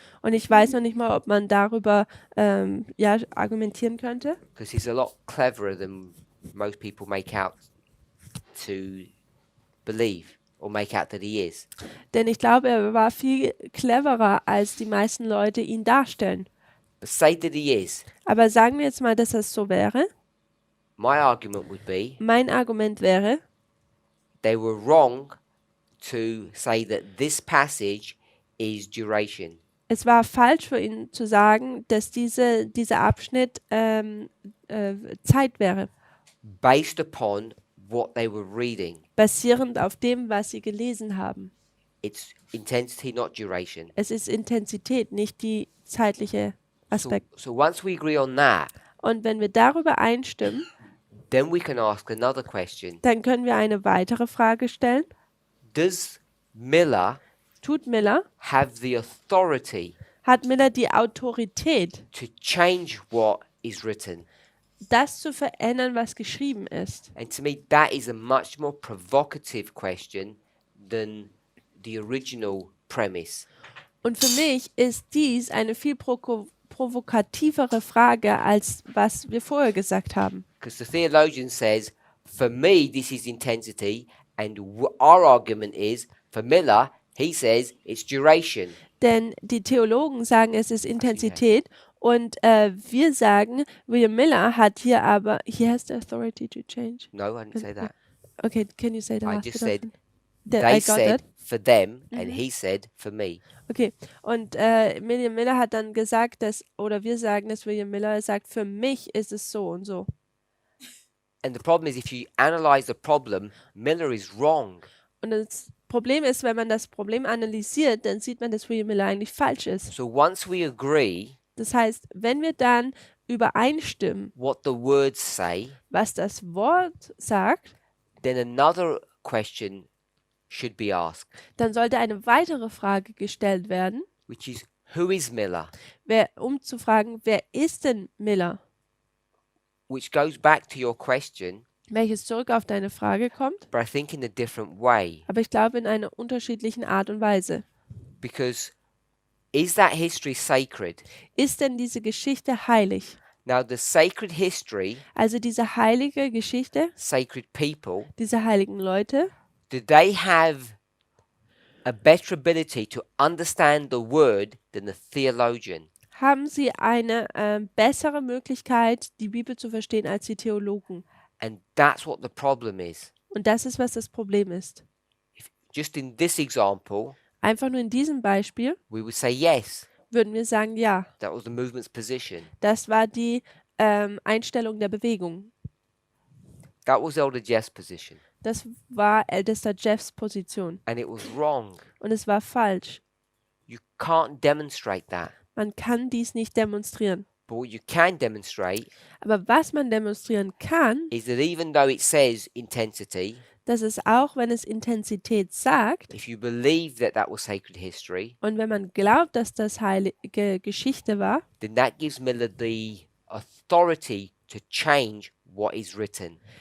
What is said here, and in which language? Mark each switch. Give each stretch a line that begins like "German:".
German: Und ich weiß noch nicht mal, ob man darüber argumentieren könnte,
English: because he's a lot cleverer than most people make out to believe or make out that he is.
German: denn ich glaube, er war viel cleverer, als die meisten Leute ihn darstellen.
English: But say that he is.
German: Aber sagen wir jetzt mal, dass es so wäre.
English: My argument would be
German: Mein Argument wäre,
English: they were wrong to say that this passage is duration.
German: es war falsch für ihn zu sagen, dass dieser Abschnitt Zeit wäre,
English: Based upon what they were reading.
German: basierend auf dem, was sie gelesen haben.
English: It's intensity, not duration.
German: Es ist Intensität, nicht die zeitliche
English: So,
German: Aspekt.
English: so once we agree on that,
German: Und wenn wir darüber einstimmen,
English: then we can ask another question.
German: dann können wir eine weitere Frage stellen.
English: Does Miller
German: Tut Miller,
English: have the authority
German: hat Miller die Autorität,
English: to change what is written?
German: das zu verändern, was geschrieben ist?
English: And to me, that is a much more provocative question than the original premise.
German: Und für mich ist dies eine viel provokativere Frage, als was wir vorher gesagt haben.
English: Because the theologian says, for me, this is intensity, and our argument is, for Miller, he says it's duration.
German: Denn die Theologen sagen, es ist Intensität und wir sagen, William Miller hat hier aber,
English: he has the authority to change. No, I didn't say that. Okay, can you say the I last just bit of it? That They I got said, that. for them, and he said for me.
German: Okay, und William Miller hat dann gesagt, oder wir sagen, dass William Miller sagt, für mich ist es so und so.
English: And the problem is, if you analyze the problem, Miller is wrong.
German: Und das Problem ist, wenn man das Problem analysiert, dann sieht man, dass William Miller eigentlich falsch ist.
English: So once we agree
German: Das heißt, wenn wir dann übereinstimmen,
English: what the words say,
German: was das Wort sagt,
English: then another question should be asked,
German: dann sollte eine weitere Frage gestellt werden,
English: which is, who is Miller?
German: um zu fragen, wer ist denn Miller?
English: Which goes back to your question,
German: Welches zurück auf deine Frage kommt,
English: but I think in a different way.
German: aber ich glaube in einer unterschiedlichen Art und Weise.
English: Because is that history sacred?
German: Ist denn diese Geschichte heilig?
English: Now, the sacred history,
German: Also diese heilige Geschichte,
English: sacred people,
German: diese heiligen Leute,
English: do they have a better ability to understand the word than the theologian?
German: haben sie eine bessere Möglichkeit, die Bibel zu verstehen als die Theologen.
English: And that's what the problem is.
German: Und das ist, was das Problem ist.
English: Just in this example,
German: Einfach nur in diesem Beispiel
English: we would say yes,
German: würden wir sagen, ja,
English: that was the movement's position.
German: das war die Einstellung der Bewegung.
English: That was Elder Jeff's position.
German: Das war ältester Jeffs Position.
English: And it was wrong.
German: Und es war falsch.
English: You can't demonstrate that.
German: Man kann dies nicht demonstrieren.
English: But what you can demonstrate
German: Aber was man demonstrieren kann,
English: is that even though it says intensity,
German: dass es auch, wenn es Intensität sagt,
English: if you believe that that was sacred history,
German: und wenn man glaubt, dass das heilige Geschichte war,
English: then that gives Miller the authority to change what is written.